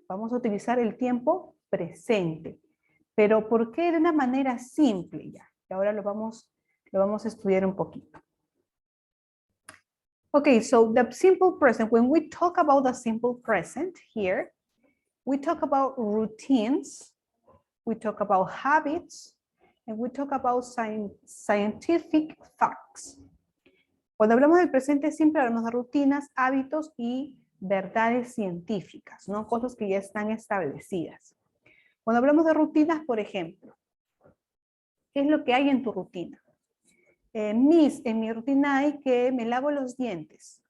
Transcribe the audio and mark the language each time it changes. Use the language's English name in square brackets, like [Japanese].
[Spanish] Vamos a utilizar el tiempo presente. Pero ¿por qué de una manera simple ya? Y ahora lo vamos a estudiar un poquito. [English] Okay, so the simple present, when we talk about the simple present here, we talk about routines, we talk about habits, and we talk about scientific facts. [Spanish] Cuando hablamos del presente simple, hablamos de rutinas, hábitos y verdades científicas, ¿no? Cosas que ya están establecidas. Cuando hablamos de rutinas, por ejemplo, ¿qué es lo que hay en tu rutina? En mi rutina hay que me lavo los dientes.